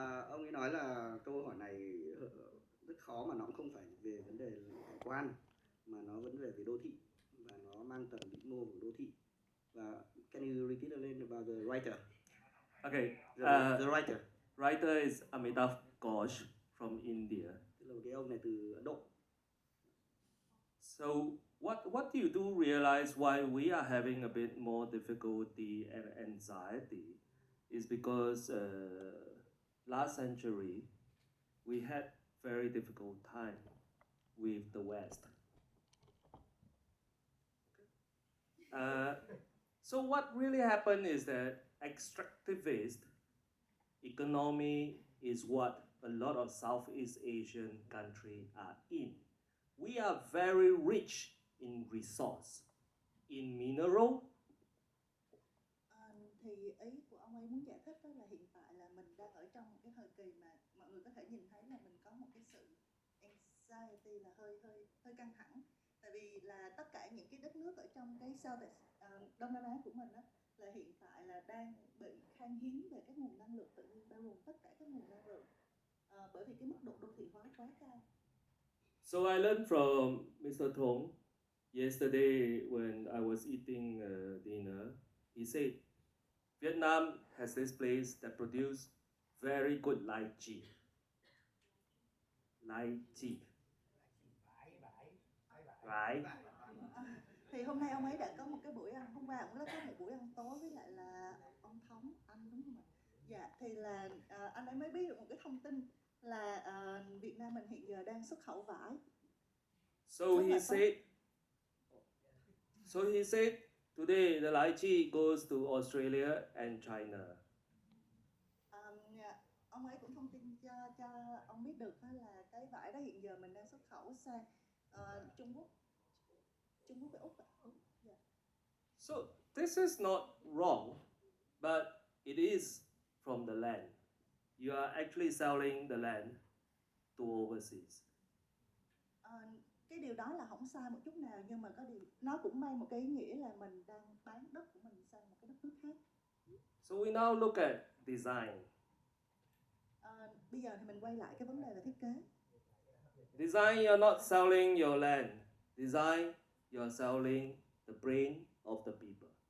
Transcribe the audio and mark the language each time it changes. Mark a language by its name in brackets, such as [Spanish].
[Vietnamese] Ông ấy nói là câu hỏi này rất khó, mà nó cũng không phải về vấn đề hải quan, mà nó vấn đề về đô thị, và nó mang tầm vĩ mô của đô thị. [English] Và can you repeat a little about the writer? Okay. The writer. Writer is Amitav Ghosh from India. [Vietnamese] Tức là cái ông này từ Ấn Độ. [English] So what do you do realize why we are having a bit more difficulty and anxiety is because last century we had very difficult time with the West. So what really happened is that extractivist economy is what a lot of Southeast Asian countries are in. We are very rich in resource, in mineral. [Vietnamese] Thì ý của ông ấy muốn giải thích đó là hiện tại là mình đang ở trong một cái thời kỳ mà mọi người có thể nhìn thấy là mình có một cái sự anxiety là hơi căng thẳng, tại vì là tất cả những cái đất nước ở trong cái Đông Nam Á của mình đó là hiện tại là đang bị khan hiếm về các nguồn năng lượng tự nhiên, bao gồm tất cả các nguồn năng lượng, bởi vì cái mức độ đô thị hóa quá cao. [English] So I learned from Mr. Thong yesterday when I was eating dinner. He said, Vietnam has this place that produces very good lychee. Lychee. Right? [Vietnamese] Thì hôm nay ông ấy đã có một cái buổi ăn, hôm qua ông đã có một buổi ăn tối với lại là ông Thống, anh đúng không ạ? Dạ, thì là anh ấy mới biết được một cái thông tin là Việt Nam mình hiện giờ đang xuất khẩu vải. [English] So he said, today the lychee goes to Australia and China. [Vietnamese] Ông ấy cũng thông tin cho ông biết được đó là cái vải đó hiện giờ mình đang xuất khẩu sang Trung Quốc với Úc. [English] Yeah. So this is not wrong, but it is from the land. You are actually selling the land to overseas. [Vietnamese] Cái điều đó là không sai một chút nào, nhưng mà có điều nó cũng mang một cái ý nghĩa là mình đang bán đất của mình sang một cái đất nước khác. [English] So we now look at design. [Vietnamese] Bây giờ thì mình quay lại cái vấn đề về thiết kế. [English] Design, you're not selling your land. Design, you're selling the brain of the people.